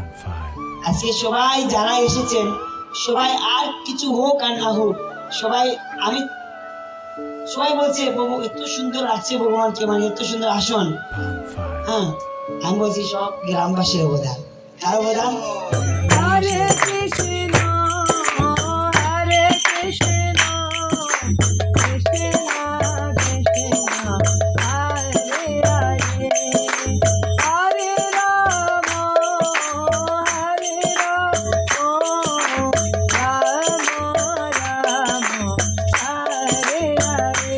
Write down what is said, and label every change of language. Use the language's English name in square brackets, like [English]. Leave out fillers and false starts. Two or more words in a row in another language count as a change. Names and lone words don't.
[Bangla] আজকে সবাই যারা এসেছেন, সবাই আর কিছু হোক আর না হোক, সবাই বলছে প্রভু এত সুন্দর আছে ভগবানকে, মানে এত সুন্দর আসন। হ্যাঁ, আমি বলছি সব গ্রামবাসীর অবদান। কার অবদান? [Sanskrit] Hare Krishna, Hare Krishna, Krishna Krishna, Hare Hare, Hare Rama, Hare Rama, Rama Rama, Hare Hare.